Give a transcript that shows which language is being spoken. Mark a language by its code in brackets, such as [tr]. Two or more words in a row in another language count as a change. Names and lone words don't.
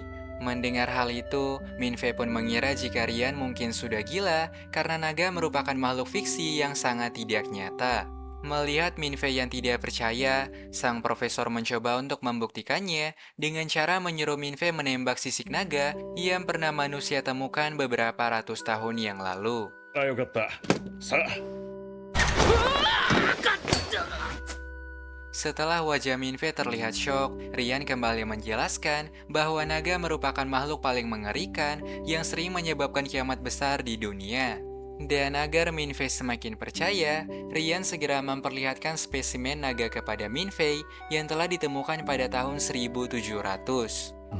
[id] Mendengar hal itu, Minfei pun mengira jika Ryan mungkin sudah gila karena naga merupakan makhluk fiksi yang sangat tidak nyata. Melihat Minfei yang tidak percaya, sang profesor mencoba untuk membuktikannya dengan cara menyuruh Minfei menembak sisik naga yang pernah manusia temukan beberapa ratus tahun yang lalu. [ja] あ、よかった。さあ、 [id] Setelah wajah Minfei terlihat syok, Ryan kembali menjelaskan bahwa naga merupakan makhluk paling mengerikan yang sering menyebabkan kiamat besar di dunia. Dan agar Minfei semakin percaya, Ryan segera memperlihatkan spesimen naga kepada Minfei yang telah ditemukan pada tahun 1700.